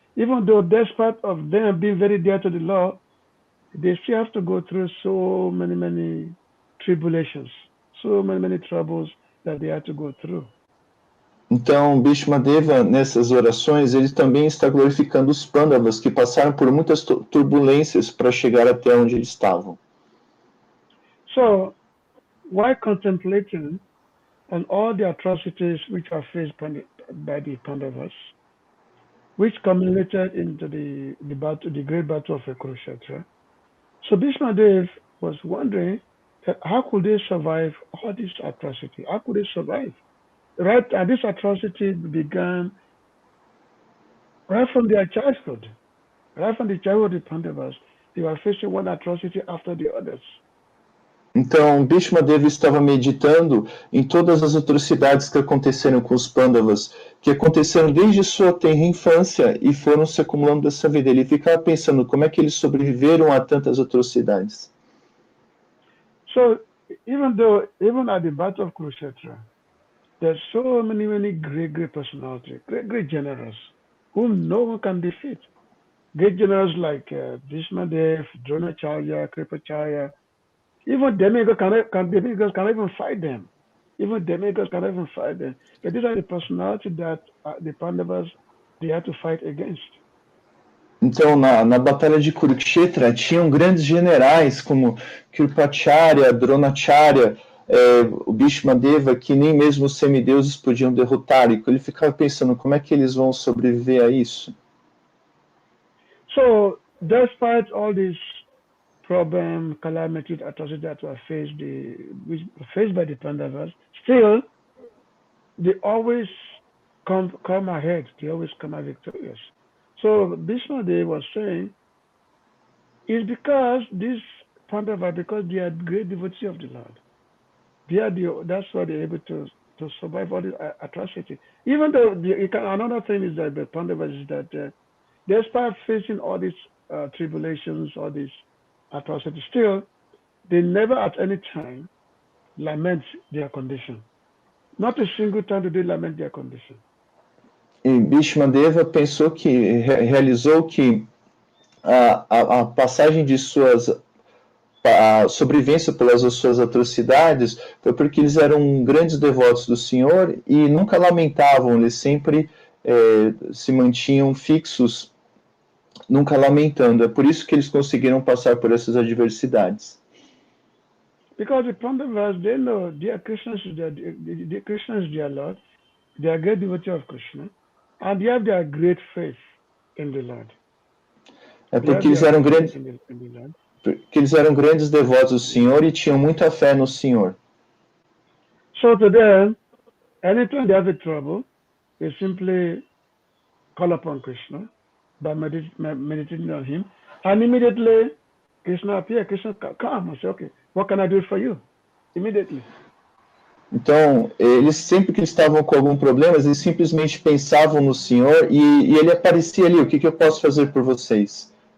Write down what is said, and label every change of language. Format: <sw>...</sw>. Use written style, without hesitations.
<en>even though despite of them being very dear to the Lord, they still have to go through so many tribulations, so many troubles that they have to go through.</en> <pt>Então, Bhishmadeva, nessas orações, ele também está glorificando os Pandavas, que passaram por muitas turbulências para chegar até onde eles estavam.</pt> <en>So, while contemplating on all the atrocities which are faced by the Pandavas, which culminated into the great battle of Kurukshetra, so Bhishmadeva was wondering that how could they survive all this atrocity? How could they survive? Right, and this atrocity began right from their childhood. Right from the childhood of the Pandavas, they were facing one atrocity after the others.</en> <pt>Então, Bhishmadeva estava meditando em todas as atrocidades que aconteceram com os Pandavas, que aconteceram desde sua tenra infância e foram se acumulando dessa vida. Ele ficava pensando como é que eles sobreviveram a tantas atrocidades.</pt> <en>So, even at the battle of Kurukshetra, there's so many great personalities, great generals, whom no one can defeat. Great generals like Bhishmadeva, Dronacharya, Kripacharya, even demigods cannot even fight them. Even demigods cannot even fight them. But these are the personalities that the Pandavas, they had to fight against.</en> <pt>Então, na batalha de Kurukshetra, tinham grandes generais como Kripacharya, Dronacharya, o Bhishmadeva, que nem mesmo os semideuses podiam derrotar. E ele ficava pensando como é que eles vão sobreviver a isso.</pt> <en>So, despite all these problems, calamities, atrocities that were faced by the Pandavas, still, they always come ahead. They always come out victorious. So Bhishmadeva was saying, it's because these Pandavas, because they are great devotees of the Lord. That's why they're able to survive all the atrocity. Even though another thing is that the Pandavas is that despite facing all these tribulations, all these atrocities, still, they never at any time lament their condition. Not a single time do they lament their condition.</en> <pt>E Bhishmadeva pensou realizou que a passagem de a sobrevivência pelas suas atrocidades foi porque eles eram grandes devotos do Senhor e nunca lamentavam, eles sempre se mantinham fixos, nunca lamentando. É por isso que eles conseguiram passar por essas adversidades.</pt> <en>Because the Pandavas, they know they are Krishna's, the Krishna is their Lord, they are great devotees of Krishna, and they have their great faith in the Lord.</en> <pt>É porque eles eram grandes devotos do Senhor e tinham muita fé no Senhor.</pt> <en>So to them, anytime they have a trouble, they simply call upon Krishna by meditating on Him, and immediately Krishna appears. Krishna come and say, okay, what can I do for you? Immediately.</en> <pt>Então, eles sempre que estavam com algum problema, eles simplesmente pensavam no Senhor e ele aparecia ali. O que eu posso fazer por vocês?</pt>